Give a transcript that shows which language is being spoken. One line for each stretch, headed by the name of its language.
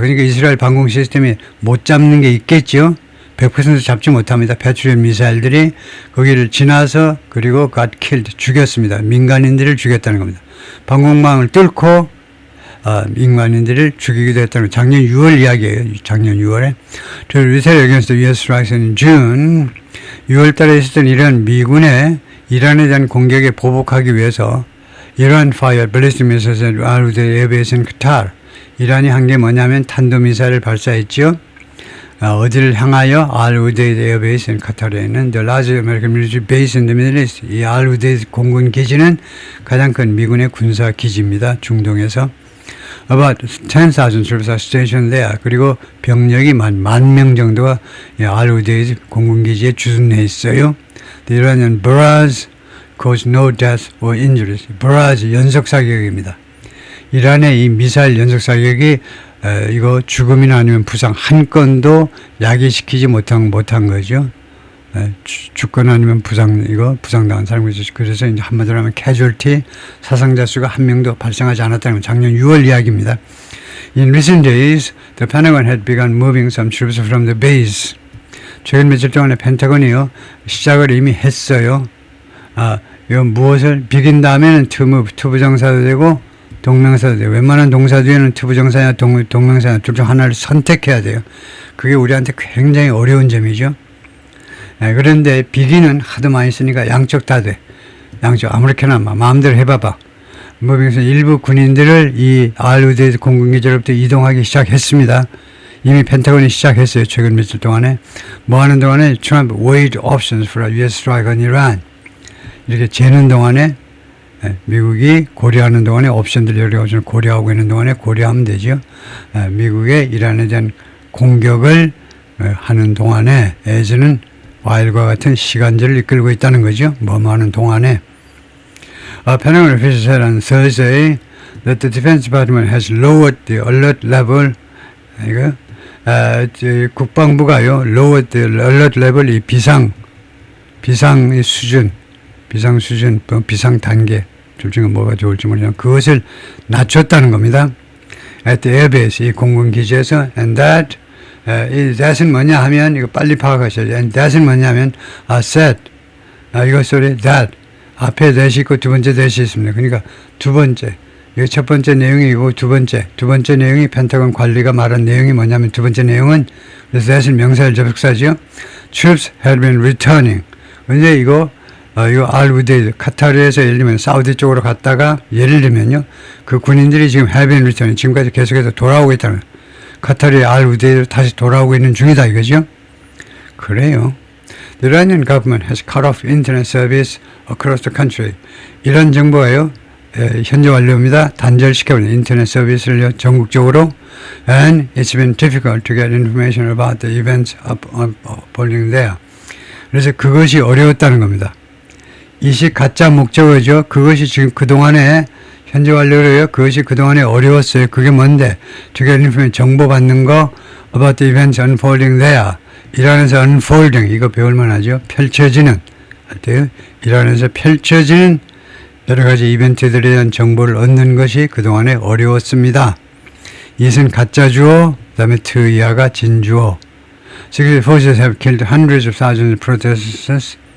Korean: 그러니까 이스라엘 방공 시스템이 못 잡는 게 있겠죠. 100% 잡지 못합니다. 패트리엇 미사일들이 거기를 지나서 그리고
English: got killed,
Korean: 죽였습니다. 민간인들을 죽였다는 겁니다. 방공망을 뚫고 민간인들을 죽이기도 했다는 거예요. 작년 6월 이야기예요. 작년 6월에.
English: Retaliation against the US strikes in June.
Korean: 6월 달에 있었던 이란 미군의 이란에 대한 공격에 보복하기 위해서
English: Iran fired ballistic missiles at Al-Udeid Air Base in Qatar.
Korean: 이란이 한 게 뭐냐면 탄도미사일을 발사했죠. 어디를 향하여?
English: Al-Udeid Air Base in Qatar에 있는 the largest American military base in the Middle East.
Korean: 이 Al-Udeid 공군 기지는 가장 큰 미군의 군사 기지입니다. 중동에서.
English: About 10,000 troops are stationed there.
Korean: 그리고 병력이 10,000명 정도가 Al-Udeid 공군 기지에 주둔해 있어요.
English: The Iranian barrage caused no deaths or injuries.
Korean: barrage 연속 사격입니다. 이란의 이 미사일 연속 사격이 이거 죽음이나 아니면 부상 한 건도 야기시키지 못한 거죠. 죽거나 아니면 부상당한 사람이죠. 그래서 이제 한마디로 하면 casualty, 사상자 수가 한 명도 발생하지 않았다는 건 작년 6월 이야기입니다.
English: In recent days, the Pentagon had begun moving some troops from the base.
Korean: 최근 며칠 동안에 펜타곤이요 시작을 이미 했어요. 이거 무엇을 비긴 다음에는 투부정사도 되고 동명사도 돼요. 웬만한 동사 뒤에는 투부정사나 동명사나 둘 중 하나를 선택해야 돼요. 그게 우리한테 굉장히 어려운 점이죠. 그런데 비기는 하도 많이 쓰니까 양쪽 다 돼. 양쪽 아무렇게나 마음대로 해봐봐. 그래서 일부 군인들을 이 Al-Udeid 공군기지로부터 이동하기 시작했습니다. 이미 펜타곤이 시작했어요. 최근 며칠 동안에. 뭐 하는 동안에
English: Trump weighed options for a US strike on Iran.
Korean: 이렇게 재는 동안에 미국이 고려하는 동안에 옵션들 여러 가지를 고려하고 있는 동안에 고려하면 되죠. 미국의 이란에 대한 공격을 하는 동안에 에즈는 와일과 같은 시간제를 이끌고 있다는 거죠. 뭐 하는 동안에.
English: Pentagon officials said on Thursday that the Defense Department has lowered the alert level.
Korean: 이거 국방부가요
English: lowered the alert level,
Korean: 이 비상 수준, 비상 단계 둘 중에 뭐가 좋을지 모르지만 그것을 낮췄다는 겁니다.
English: At the airbase,
Korean: 이 공군 기지에서, and that은 뭐냐 하면 이거 빨리 파악하셔야죠. And that은 뭐냐면 set, 이거 소리 that 앞에 that이 있고 두 번째 that이 있습니다. 그러니까 두 번째, 이거 첫 번째 내용이고 두 번째 내용이 펜타곤 관리가 말한 내용이 뭐냐면 두 번째 내용은 그래서 that은 명사일 접속사죠.
English: Troops had been returning.
Korean: 근데 이거 Al-Udeid, 카타르에서 예를 들면 사우디 쪽으로 갔다가 예를 들면요. 그 군인들이 지금 have been returning, 지금까지 계속해서 돌아오고 있다는 거예요. 카타르의 Al-Udeid로 다시 돌아오고 있는 중이다 이거죠. 그래요.
English: The Iranian government has cut off internet service across the country.
Korean: 이란 정부가요. 현재 완료입니다. 단절시켜버린 인터넷 서비스를 전국적으로.
English: And it's been difficult to get information about the events unfolding there.
Korean: 그래서 그것이 어려웠다는 겁니다. 이식 가짜 목적어죠. 그것이 지금 그동안에 현재 완료로요. 그것이 그동안에 어려웠어요. 그게 뭔데?
English: To get information,
Korean: 정보 받는 거
English: about the events unfolding there.
Korean: 이란에서 unfolding, 이거 배울만 하죠. 펼쳐지는. 이란에서 펼쳐지는 여러 가지 이벤트들에 대한 정보를 얻는 것이 그동안에 어려웠습니다. 이것은 가짜 주어, 그 다음에 트이아가 진주어.
English: Security forces have killed hundreds of thousands of protesters.